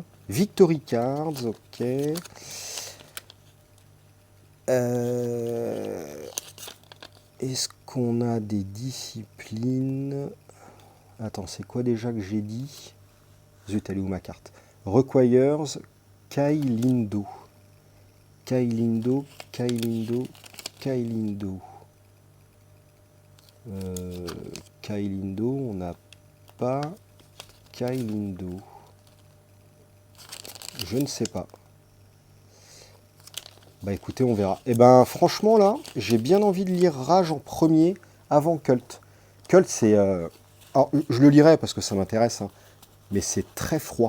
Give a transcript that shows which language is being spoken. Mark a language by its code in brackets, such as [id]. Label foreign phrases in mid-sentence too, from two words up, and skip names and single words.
[fr] Victory Cards, ok. Est-ce qu'on a des disciplines? Attends, c'est quoi déjà que j'ai dit? Zut, elle est où ma carte? Requires, Kai Lindo. Kai Lindo, Kai Lindo, Kai Lindo. Kai Lindo, on n'a pas Kai Lindo. Je ne sais pas. Bah écoutez, on verra. Et ben franchement là, j'ai bien envie de lire Rage en premier avant Cult. Cult c'est... Alors je le lirai parce que ça m'intéresse, hein, mais c'est très froid.